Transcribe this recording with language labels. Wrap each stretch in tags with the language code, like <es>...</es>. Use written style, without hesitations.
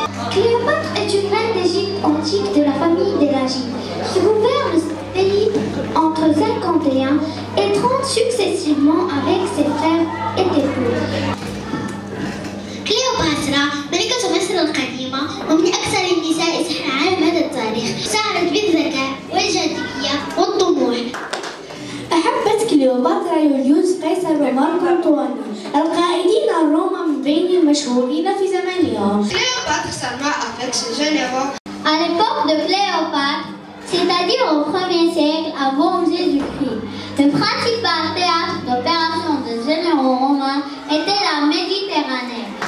<fr>Cléopâtre est une reine d'Égypte antique de la famille des Lagides, qui gouverne le pays entre 51 et 30 successivement avec ses frères et épouses.</fr> <ar>كليوباترا ملكة مصر القديمة ومن أكثر النساء سحرا على مدى التاريخ. سعدت بالذكاء والجاذبية والطموح. أحبت كليوباترا يوليوس قيصر ومارك أنطواني القائدين روما من بين المشهورين في زمانها.</ar> <fr>Cléopâtre s'arma avec ses généraux. À l'époque de Cléopâtre, c'est-à-dire au 1er siècle avant Jésus-Christ, le principal théâtre d'opération des généraux romains était la Méditerranée.</fr>